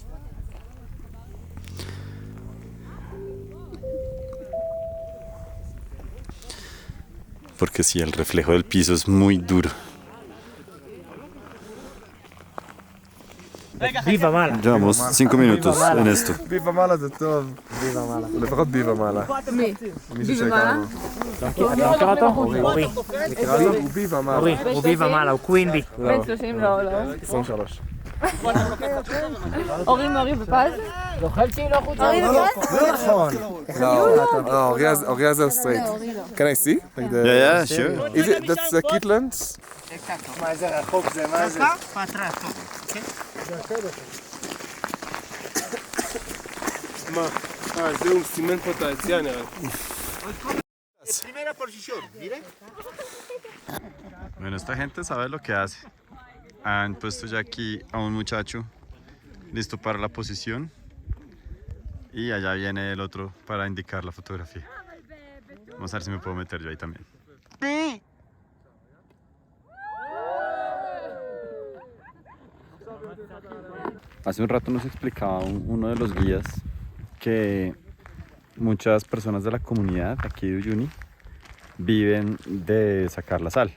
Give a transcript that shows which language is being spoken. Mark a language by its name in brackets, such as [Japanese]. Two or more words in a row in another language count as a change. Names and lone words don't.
[Spanish] Porque sí, el reflejo del piso es muy duro. Viva Mala. Llevamos 5 minutos en esto. [Hebrew] ביבה מעלה זה טוב. ביבה מעלה. לפחות ביבה מעלה. מי? מישהו ביבה שהכרנו. מעלה? אתה מכיר אותו? אורי. נקרא לו הוא ביבה מעלה. אורי, הוא ביבה מעלה, הוא קווינבי. בן 30 לא, לא. 23. אורי ופז? זוכר שהיא לא חוצה. אורי ופז? לא נכון. לא, אורי הזה הוא סטרייט. [English] Can I see? Like the... Yeah, sure. Is it, that's the Kitlands? [Hebrew] מה איזה רחוק זה, מה זה? מה? זהו, הוא סימן פה את היציאה נראה. [Spanish] Bueno, esta gente sabe lo que hace. Han puesto ya aquí a un muchacho listo para la posición y allá viene el otro para indicar la fotografía. Vamos a ver si me puedo meter yo ahí también. Hace un rato nos explicaba uno de los guías que muchas personas de la comunidad aquí de Uyuni viven de sacar la sal.